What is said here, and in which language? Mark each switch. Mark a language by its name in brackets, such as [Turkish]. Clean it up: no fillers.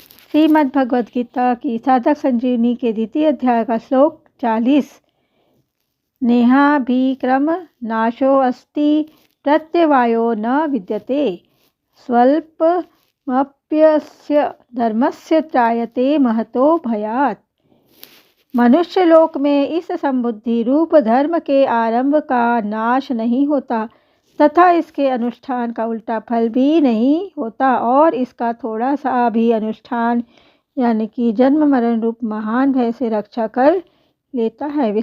[Hindi] श्रीमद् भगवद गीता की साधक संजीवनी के द्वितीय अध्याय का श्लोक 40। [Sanskrit] नेहाभिक्रम नाशो अस्ति प्रत्यवायो न विद्यते स्वल्पमप्यस्य धर्मस्य त्रायते महतो भयात्। [Hindi] मनुष्य लोक में इस संबुद्धि रूप धर्म के आरंभ का नाश नहीं होता तथा इसके अनुष्ठान का उल्टा फल भी नहीं होता, और इसका थोड़ा सा भी अनुष्ठान यानी कि जन्म मरण रूप महान भय से रक्षा कर लेता है।